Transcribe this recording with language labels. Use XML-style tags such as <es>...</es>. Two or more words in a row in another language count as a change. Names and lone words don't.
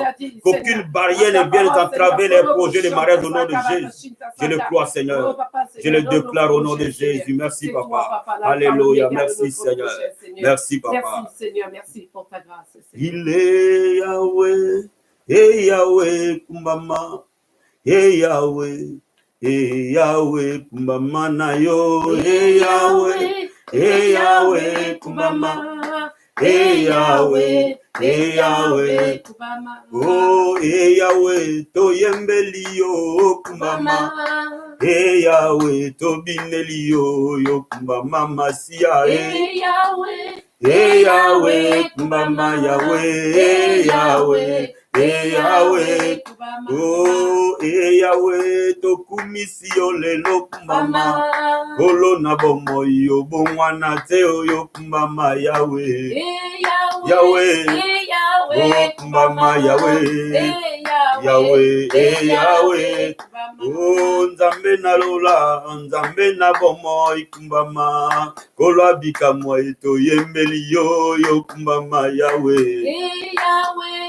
<fr>Qu'aucune barrière ne vienne entraver les projets de mariage au nom de Jésus. Je le crois, Seigneur. Je le déclare au nom de Jésus. Merci, Papa. Alléluia. Merci, Seigneur. Merci, Papa. Merci, Seigneur. Merci pour ta grâce. Il est Yahweh, et Yahweh, Kumbama, et Yahweh.</fr> <ln>E Yahweh kumbama na yo, e Yahweh, e Yahweh kumbama, e Yahweh, e Yahweh, oh e Yahweh to yembeli yo kumbama, e Yahweh to bineli yo kumbama masia, e Yahweh, e Yahweh kumbama Yahweh, e Yahweh. E Yahweh, oh, e Yahweh, tokumisi yo lelo kumbama, olo na bomo yo bongwana te yo kumbama Yahweh, Yahweh, oh kumbama Yahweh, Yahweh, e Yahweh, oh nzambe na lola, nzambe na bomo ikumbama, kolo abika mo eto yembeli yo kumbama Yahweh, Yahweh.</ln>